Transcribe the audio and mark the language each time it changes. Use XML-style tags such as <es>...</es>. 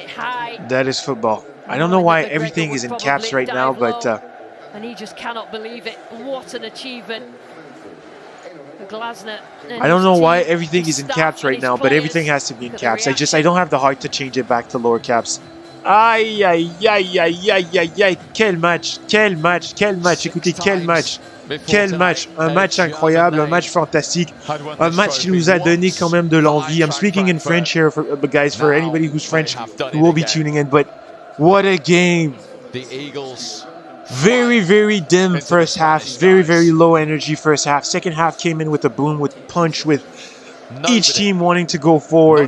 <en>High. That is football. I don't know why everything is in caps right now, but and he just cannot believe it. What an achievement for Glasner. I don't know why everything is in caps right now, but everything has to be in caps. I don't have the heart to change it back to lower caps.</en> <fr>Aïe, aïe, aïe, aïe, aïe, aïe, aïe, quel match, écoutez, quel match. Un match incroyable, un match fantastique, un match qui nous a donné quand même de l'envie.</fr> <en>I'm speaking in French here, guys, for anybody who's French who will be tuning in, but what a game. The Eagles. Very, very dim first half, very low energy first half. Second half came in with a boom, with punch, with each team wanting to go forward.</en>